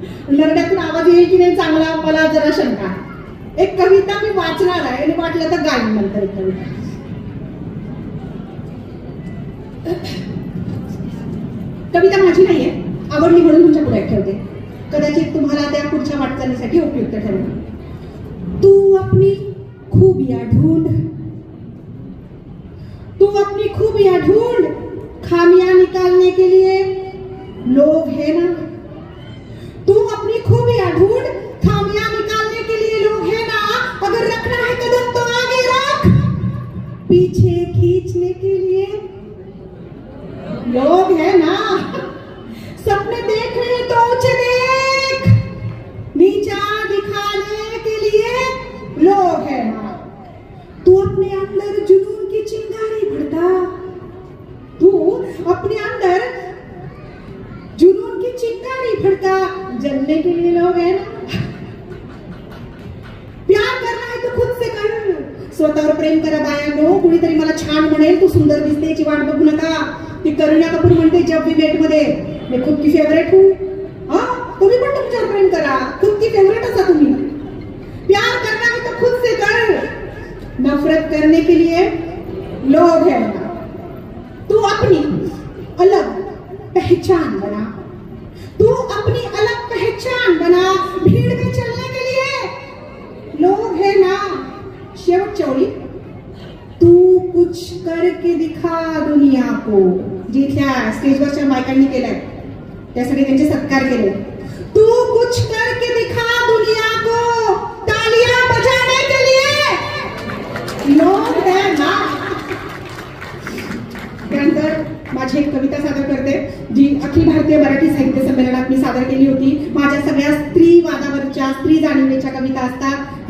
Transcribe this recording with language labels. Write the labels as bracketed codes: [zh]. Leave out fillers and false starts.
[mr] नरड्यातून आवाज येईल की नाही चांगला, मला जरा शंका. एक कविता मी वाचणार आहे आणि वाटलं तर गाईन नंतर एक कविता. कविता माझी नाहीये, आवडली म्हणून तुमच्या पुढे ठेवते, कदाचित तुम्हाला त्या पुढच्या वाटचालीसाठी उपयुक्त ठरेल. [hi] तू अपनी खूबियां ढूंढ, तू अपनी खूबियां ढूंढ, खामियां निकालने के लिए लोग है ना. तू अपनी खूबियां ढूंढ, खामियां निकालने के लिए लोग है ना. अगर रखना है कदम तो आगे रख, पीछे खींचने के लिए लोग है ना. सपने देख रहे तो ऊंचे देख, नीचा दिखाने के लिए लोग है ना. तू अपने अंदर जुनून की चिंगारी भरता, तू अपने अंदर जुनून की चिंगारी भड़का, जलने के लिए लोग हैं ना. प्यार करना है तो खुद से कर, [mr] स्वतःवर प्रेम करा बायांनो. कुणीतरी मला छान म्हणेल तू सुंदर दिसते याची वाट बघू नका. ती करीना कपूर म्हणते [hi] जब भी मेट मध्ये, मैं खुद की फेवरेट हूँ. [mr] तुम्ही पण तुमच्यावर प्रेम करा, [hi] खुद की फेवरेट [mr] असा तुम्ही. [hi] प्यार करना है तो खुद से कर, नफरत करने के लिए लोग हैं ना. तू अपनी अलग पहचान बना, तू अपनी अलग पहचान बना, भीड़ में चलने के लिए लोग है ना. [mr] शेवटची ओळी, [hi] तू कुछ करके दिखा दुनिया को. [mr] जिथल्या स्टेजवरच्या बायकांनी केलंय त्यासाठी त्यांचे सत्कार केले. [hi] तू कुछ करके दिखा दुनिया को, तालियां बजाने के लिए लोग है ना. [mr] त्यानंतर माझी एक कविता सादर करते जी अखिल भारतीय मराठी साहित्य संमेलनात मी सादर केली होती. माझ्या सगळ्या स्त्रीवादावरच्या, स्त्री जाणीवेच्या कविता असतात.